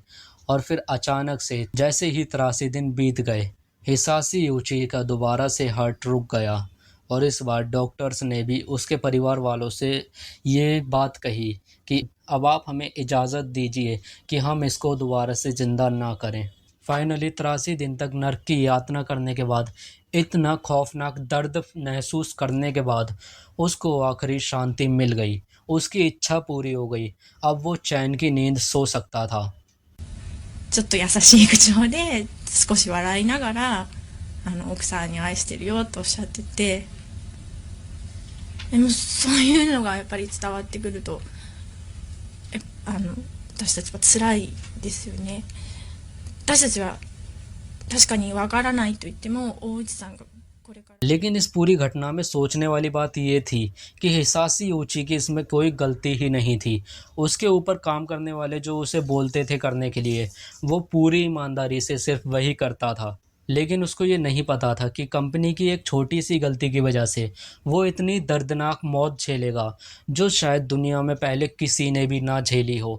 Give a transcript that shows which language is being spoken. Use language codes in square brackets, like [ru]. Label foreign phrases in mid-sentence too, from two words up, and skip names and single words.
[hi] और फिर अचानक से जैसे ही 83 दिन बीत गए, हिसाशी ऊची का दोबारा से हार्ट रुक गया और इस बार डॉक्टर्स ने भी उसके परिवार वालों से ये बात कही कि अब आप हमें इजाज़त दीजिए कि हम इसको दोबारा से ज़िंदा ना करें। फाइनली 83 दिन तक नर्क की यातना करने के बाद, इतना खौफनाक दर्द महसूस करने के बाद उसको आखिरी शांति मिल गई। उसकी इच्छा पूरी हो गई। अब वो चैन की नींद सो सकता था। [ja] ちょっと優しい口調で少し笑いながら奥さんに愛してるよとおっしゃってて、でもそういうのがやっぱり伝わってくると私たちは辛いですよね。私たちは確かにわからないと言っても大内さんがこれから [hi] लेकिन इस पूरी घटना में सोचने वाली बात ये थी कि हिसाशी ऊची की इसमें कोई गलती ही नहीं थी। उसके ऊपर काम करने वाले जो उसे बोलते थे करने के लिए, वो पूरी ईमानदारी से सिर्फ वही करता था। लेकिन उसको ये नहीं पता था कि कंपनी की एक छोटी सी गलती की वजह से वो इतनी दर्दनाक मौत झेलेगा, जो शायद दुनिया में पहले किसी ने भी ना झेली हो।